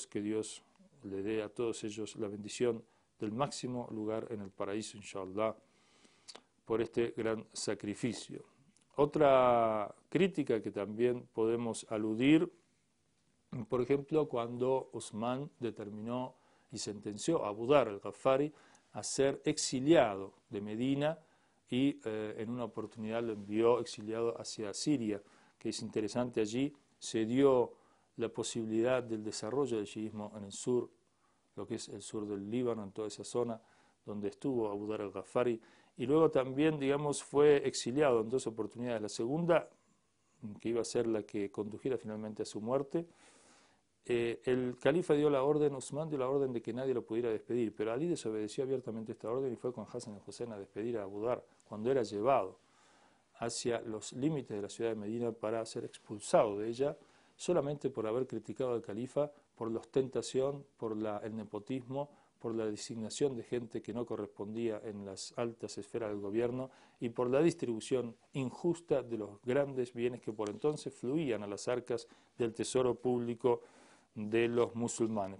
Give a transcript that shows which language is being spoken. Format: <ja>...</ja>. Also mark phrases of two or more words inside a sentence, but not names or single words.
<es>Que Dios le dé a todos ellos la bendición del máximo lugar en el paraíso, inshallah, por este gran sacrificio. Otra crítica que también podemos aludir, por ejemplo, cuando Usman determinó y sentenció a Abu Dharr al-Ghafari a ser exiliado de Medina y en una oportunidad lo envió exiliado hacia Siria, que es interesante. Allí se dio la posibilidad del desarrollo del chiismo en el sur, lo que es el sur del Líbano, en toda esa zona donde estuvo Abu Dharr al-Ghafari, y luego también, digamos, fue exiliado en dos oportunidades. La segunda, que iba a ser la que condujera finalmente a su muerte, el califa dio la orden, Usman dio la orden de que nadie lo pudiera despedir, pero Ali desobedeció abiertamente esta orden y fue con Hassan al-Hussein a despedir a Abu Dharr cuando era llevado hacia los límites de la ciudad de Medina para ser expulsado de ella, solamente por haber criticado al califa por la ostentación, por el nepotismo, por la designación de gente que no correspondía en las altas esferas del gobierno y por la distribución injusta de los grandes bienes que por entonces fluían a las arcas del tesoro público de los musulmanes.</es>